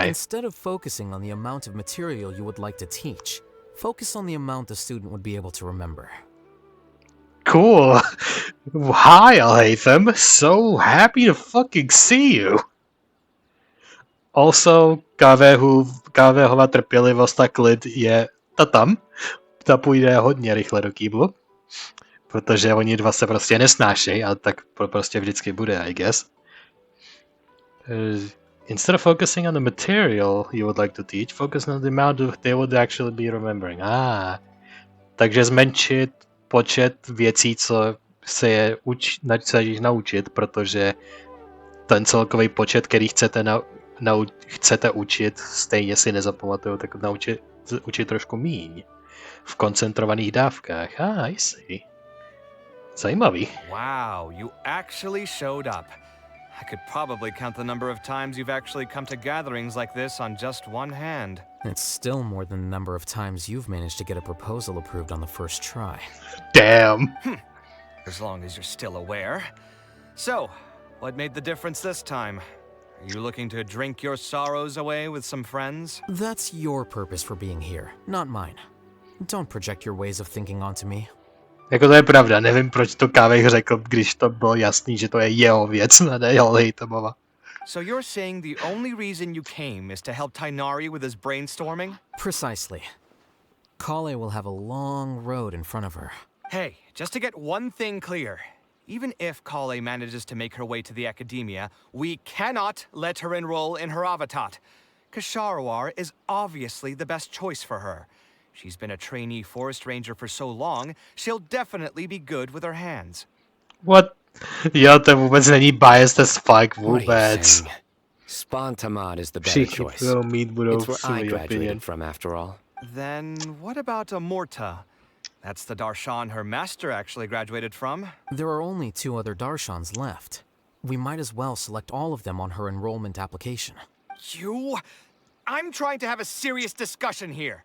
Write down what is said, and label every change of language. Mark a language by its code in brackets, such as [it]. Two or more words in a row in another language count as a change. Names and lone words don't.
[en] Instead of focusing on the amount of material you would like to teach, focus on the amount the student would be able to remember. Cool. Hi, Alhaitham. So happy to fucking see you. Also, [cs] Kavehova trpělivost a klid je tam. Ta půjde hodně rychle do kýblu. Protože oni dva se prostě nesnášejí, ale tak prostě vždycky bude, [en] I guess. Instead of focusing on the material you would like to teach, focus on the amount they would actually be remembering. [cs] Takže zmenšit počet věcí, co se je snažíš naučit, protože ten celkový počet, který chcete učit, stejně si nezapamatuju, tak učit trošku míň. V koncentrovaných dávkách. [en] I see. Zajímavý. Wow, you actually showed up. I could probably count the number of times you've actually come to gatherings like this on just one hand. It's still more than the number of times you've managed to get a proposal approved on the first try. Damn. As long as you're still aware. So, what made the difference this time? Are you looking to drink your sorrows away with some friends? That's your purpose for being here, not mine. Don't project your ways of thinking onto me. [cs] Jako to je pravda, nevím, proč to Kaveh řekl, když to bylo jasný, že to je jeho věc, ne Alhaitamova. [en] So you're saying the only reason you came is to help Tainari with his brainstorming? Precisely. Kale will have a long road in front of her. Hey, just to get one thing clear. Even if Kale manages to make her way to the academia, we cannot let her enroll in her avatat. Kasharawar is obviously the best choice for her. She's been a trainee forest ranger for so long, she'll definitely be good with her hands. What? [cs] Jo, to vůbec není [en] biased as fuck, What are you [cs] vůbec. [en] saying? Spontamod is the better [cs] Všichni [en] choice. [cs] budou mít [en] It's where I [cs] budoucí opinion. [en] graduated from, after all. Then what about Amorta? That's the darshan her master actually graduated from. There are only 2 other darshans left. We might as well select all of them on her enrollment application. I'm trying to have a serious discussion here.